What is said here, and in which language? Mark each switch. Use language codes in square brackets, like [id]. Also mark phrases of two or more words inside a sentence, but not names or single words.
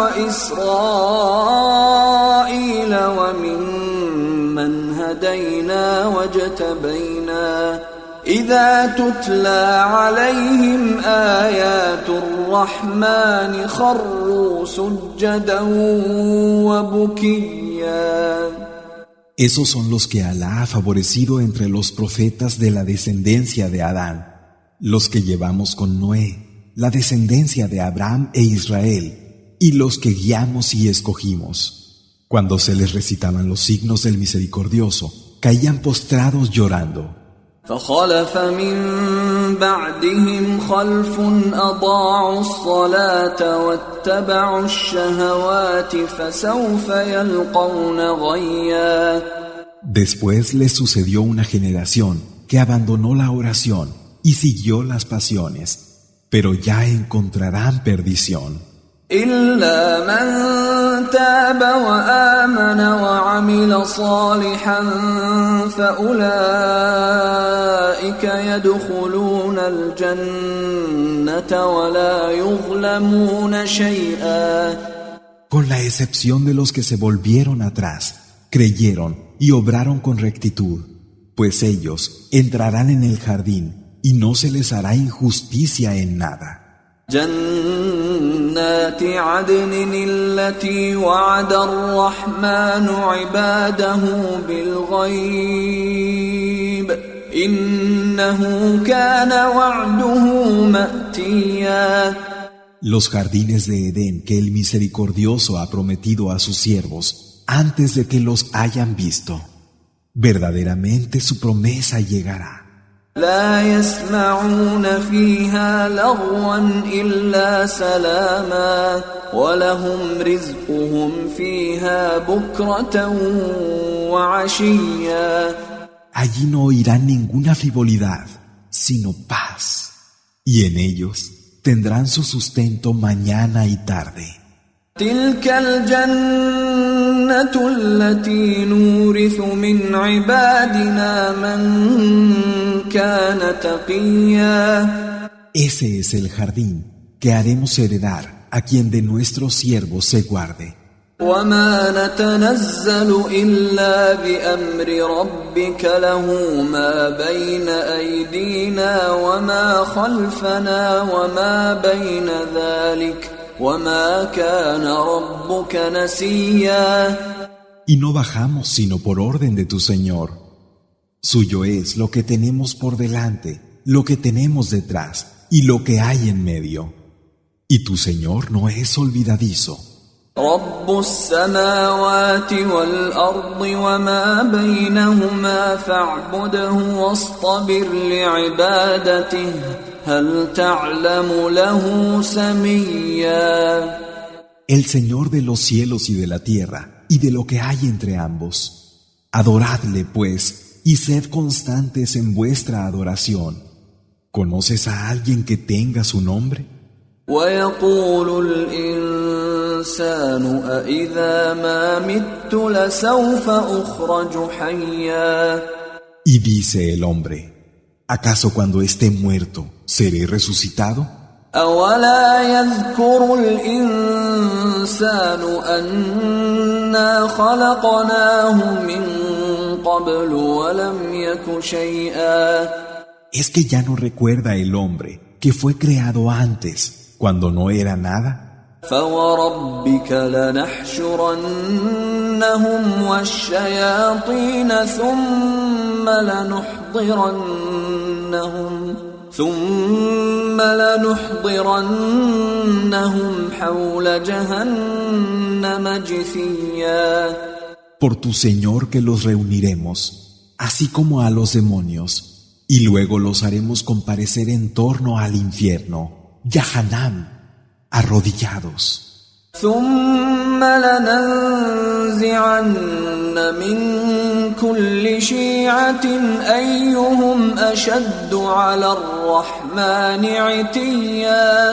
[ar] وإسرائيل وممن هدينا واجتبينا إذا تتلى عليهم آيات الرحمن خروا سجدا وبكيا. [es] Esos son los que Alá ha favorecido entre los profetas de la descendencia de Adán, los que llevamos con Noé, la descendencia de Abraham e Israel, y los que guiamos y escogimos. Cuando se les recitaban los signos del Misericordioso, caían postrados llorando. [ar] فخلف من بعدهم خلف أضاعوا الصلاة واتبعوا الشهوات فسوف يلقون غيا. [es] Después les sucedió una generación que abandonó la oración y siguió las pasiones, pero ya encontrarán perdición. [ar] إلا من تاب وآمن وعمل صالحا فأولئك يدخلون الجنة ولا يظلمون شيئا. [es] Con la excepción de los que se volvieron atrás, creyeron y obraron con rectitud, pues ellos entrarán en el jardín y no se les hará injusticia en nada. [ar] جنات عدن التي وعد الرحمن عباده بالغيب إنه كان وعده مأتيا. [es] Los jardines de Edén que el Misericordioso ha prometido a sus siervos antes de que los hayan visto. Verdaderamente su promesa llegará. [ar] لا يسمعون فيها لغوا إلا سلاما ولهم رزقهم فيها بكرة وعشيا. [es] Allí no oirán ninguna frivolidad, sino paz, y en ellos tendrán su sustento mañana y tarde. [ar] تلك الجنة التي نورث من عبادنا من كان تقيا. [es] Ese es el jardín que haremos heredar a quien de nuestros siervos se guarde. [ar] وما نتنزل إلا بأمر ربك له ما بين أيدينا وما خلفنا وما بين ذلك وما كان ربك نسيا. [es] Y no bajamos sino por orden de tu Señor. Suyo es lo que tenemos por delante, lo que tenemos detrás y lo que hay en medio. Y tu Señor no es olvidadizo. [ar] رب السماوات والأرض وما بينهما فاعبده واصطبر لعبادته هل تعلم له سميا. [es] El Señor de los cielos y de la tierra y de lo que hay entre ambos. Adoradle, pues, y sed constantes en vuestra adoración. ¿Conoces a alguien que tenga su nombre? [ar] ويقول الإنسان أإذا ما مت لسوف أخرج حيا. [es] Y dice el hombre: ¿acaso cuando esté muerto seré resucitado? [ar] أولا يذكر الإنسان أنا خلقناه من قبل ولم يك شيئا. [es] ¿Es que ya no recuerda el hombre que fue creado antes, cuando no era nada? [ar] فوربك لنحشرنهم والشياطين ثم لنحضرنهم حول جهنم جثيا. [es] Por tu Señor que los reuniremos, así como a los demonios, y luego los haremos comparecer en torno al infierno, Yahanam, arrodillados. [ar] ثم لننزعن من كل شيعة أيهم أشد على الرحمن عتيا.